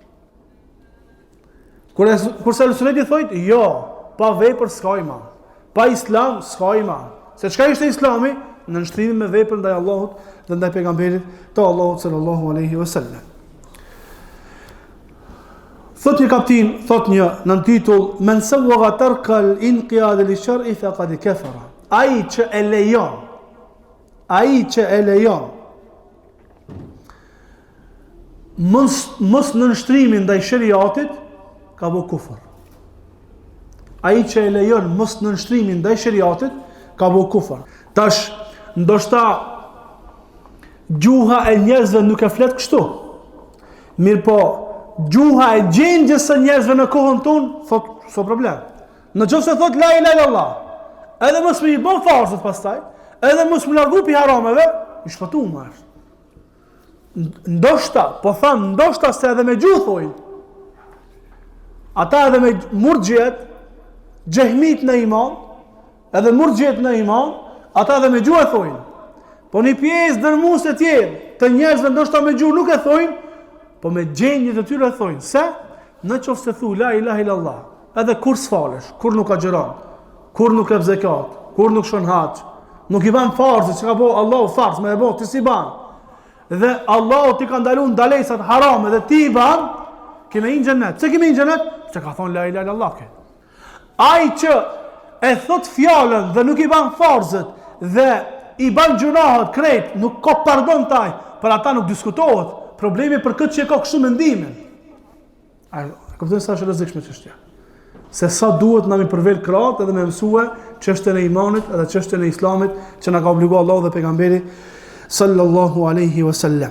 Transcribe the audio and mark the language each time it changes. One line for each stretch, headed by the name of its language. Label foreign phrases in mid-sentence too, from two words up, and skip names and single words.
Albanian: Kurse Ehli Sunneti thonë, jo, pa vepër s'ka iman. Pa islam s'ka iman. Se çka ishte islami? Në nështrimin me veprën ndaj Allahut dhe ndaj pejgamberit të Allahut
Arabic: صلى الله عليه وسلم.
Albanian: Thot një kaptin, thot një në titull,
Arabic: من سوّغ ترك الانقياد للشرع فقد كفر.
Albanian: Ai që e lejon mos në nështrimin ndaj shariatit ka bu kufër. Ai që e lejon mos në nështrimin ndaj shariatit ka bu kufër. Tash ndoshta gjuha e njerëzve nuk e flet kështu. Mirë po, gjuha e gjendjes së njerëzve në kohën tonë thot so problem. Në qoftë se thot
Arabic: لا إله إلا الله,
Albanian: edhe mos më i bën farzët pastaj, edhe mos më largu pi harameve, i shpëtuar është. Ndoshta, po tham ndoshta se edhe me gjuhë thojnë. Ata edhe me murxhiet, xehmit në iman, edhe murxhiet në iman, ata edhe me gjuhë thojnë. Po një pjesë dërmuese tjerë të njerëzve ndoshta me gjuhë nuk e thojnë, po me gjendjet e tyre thojnë. Se në qoftë se thu
Arabic: لا إله إلا الله,
Albanian: edhe kur s'falesh, kur nuk agjeron, kur nuk jep zakat, kur nuk shon hax, nuk i ban farzë që ka bëu Allahu farz, më e bën ti si ban. Dhe Allahu ti ka ndaluar ndalesat harame dhe ti i ban, kemë në xhenet. Pse kemë në xhenet? Që ka thonë
Arabic: لا إله إلا الله.
Albanian: Ai që e thot fjalën dhe nuk i ban farzët dhe i ban gjunahet krejt, nuk ka pardon taj, për ata nuk diskutohet. Problemi për këtë që e ka kështu mendimin. A kupton sa është rrezikshme çështja. Se sa duhet na mi përvel krahët edhe me mësue çështën e imanit edhe çështën e islamit që na ka obliguar Allahu dhe pejgamberi
Arabic: صلى الله عليه وسلم.